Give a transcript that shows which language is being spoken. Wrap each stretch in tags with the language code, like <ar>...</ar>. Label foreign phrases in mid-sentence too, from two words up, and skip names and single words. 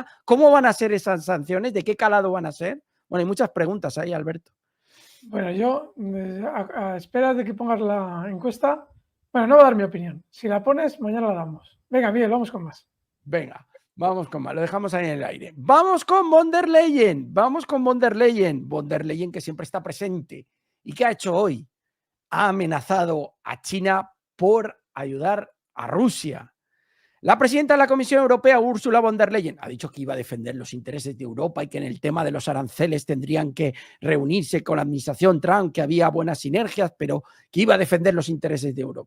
<es>¿Cómo van a ser esas sanciones? ¿De qué calado van a ser? Bueno, hay muchas preguntas ahí, Alberto. Bueno, yo a espera de que pongas la encuesta, bueno, no voy a dar mi opinión. Si la pones, mañana la damos. Venga, Miguel, vamos con más. Venga, vamos con más, lo dejamos ahí en el aire. Vamos con von der Leyen, von der Leyen que siempre está presente. ¿Y qué ha hecho hoy? Ha amenazado a China por ayudar a Rusia. La presidenta de la Comisión Europea, Ursula von der Leyen, ha dicho que iba a defender los intereses de Europa y que en el tema de los aranceles tendrían que reunirse con la administración Trump, que había buenas sinergias, pero que iba a defender los intereses de Europa.</es>